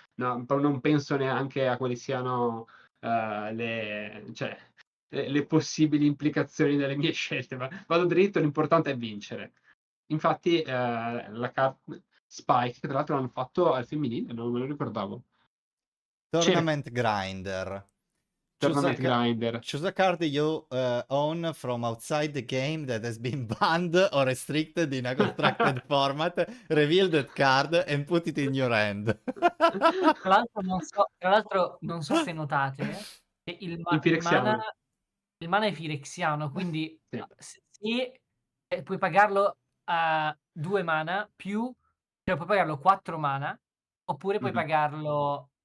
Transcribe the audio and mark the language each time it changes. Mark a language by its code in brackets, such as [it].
[it] No, non penso neanche a quali siano le possibili implicazioni delle mie scelte, ma vado dritto, l'importante è vincere. Infatti, la carta Spike, che tra l'altro l'hanno fatto al femminile, non me lo ricordavo. Tournament Grinder. Tournament Grinder. [en] Choose a card you own from outside the game that has been banned or restricted in a constructed format. Reveal that card and put it in your hand. [it] Tra l'altro non so se notate che il Firexiano. mana è firexiano, quindi Sì. se puoi pagarlo a 2 mana più, cioè puoi pagarlo 4 mana, oppure puoi pagarlo